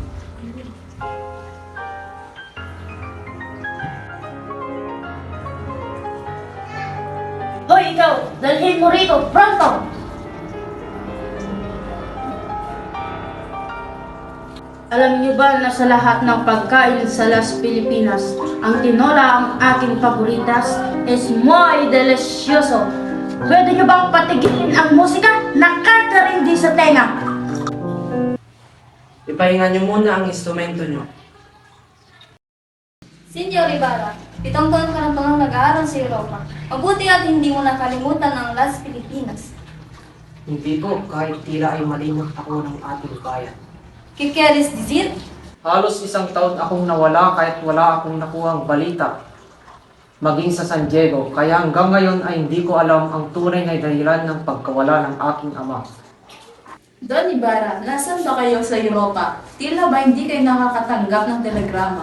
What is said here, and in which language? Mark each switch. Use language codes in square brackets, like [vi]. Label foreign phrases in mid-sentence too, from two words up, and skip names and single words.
[tl] Hoy, ikaw! Dalhin mo rito! Pronto! Alam niyo ba na sa lahat ng pagkain sa Las Pilipinas, ang tinola ang aking paboritas [es] es muy delicioso. [tl] Pwede niyo bang patigilin ang musika? Nakakarindi sa tenga. Ipahinga niyo muna ang instrumento niyo. Senyor Ibarra, 7 taon ka na tunang nag-aaral sa Europa. Mabuti at hindi mo nakalimutan ang Las Pilipinas. Hindi po, kahit tila ay malimot ako ng ating bayan. [es] ¿Qué quieres decir? [tl] Halos 1 taon akong nawala kahit wala akong nakuhang balita. Maging sa San Diego, kaya hanggang ngayon ay hindi ko alam ang tunay na dahilan ng pagkawala ng aking ama. Don Ibarra, nasan ba kayo sa Europa? Tila ba hindi kayo nakakatanggap ng telegrama?